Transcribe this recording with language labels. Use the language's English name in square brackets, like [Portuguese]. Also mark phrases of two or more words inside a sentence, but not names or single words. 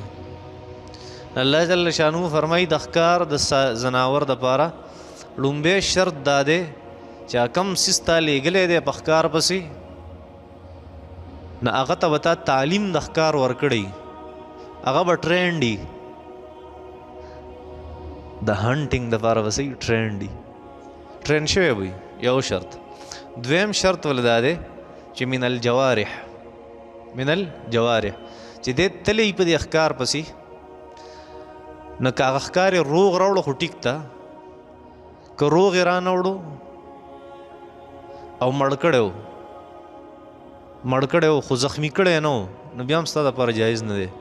[Arabic] الله جل شانو [Pashto] فرمایي د ښکار د زناور دپاره لومبی شرط دا دی چې کم څیز تا لیږلی دی په ښکار پسې، نو هغه ته به تا تعلیم د ښکار ورکړی، هغه به ټرینډ وي د هنټینګ دپاره، به صحیح ټرینډ وي، ټرینډ شوی به وي. یو شرط. دویم شرط ولې دا دی چې [Arabic] من الجوارح، من الجوارح [Pashto] چې دی تلی په دې ښکار پسې، نو که هغه ښکار یې روغ راوړو خو ټیک ته، که روغ یې را نه وړو او مړ کړی و، مړ کړی و خو زخمي کړی نه و، نو بیا هم ستا دپاره جایز نه دی.